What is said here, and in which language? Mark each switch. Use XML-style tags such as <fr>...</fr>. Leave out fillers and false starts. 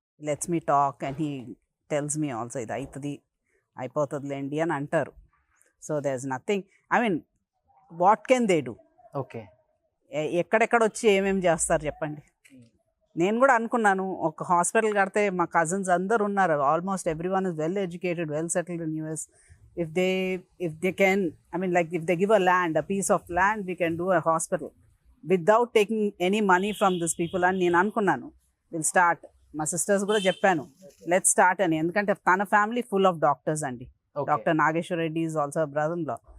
<en>let's me talk and he tells me also</en> <te>ఇది అవుతుంది అయిపోతుందిలేండి అని అంటారు.</te> <en>So there is nothing, I mean what can they do?</en> <te>Okay. ఎక్కడెక్కడ వచ్చి ఏమేమి చేస్తారు చెప్పండి. నేను కూడా అనుకున్నాను ఒక హాస్పిటల్ కడితే మా కజిన్స్ అందరు ఉన్నారు,</te> <en>Almost every one is well educated, well settled in US. If they can, I mean, like if they give a land, a piece of land, we can do a hospital without taking any money from these people.</en> <te>అని నేను అనుకున్నాను</te> <en>Will start.</en> <te>మా sisters కూడా చెప్పాను</te> <en>let's start</en> <te>అని, ఎందుకంటే తన family full of doctors అండి. Doctor Nageswara Reddy</te> <en>Is also brother in law.</en>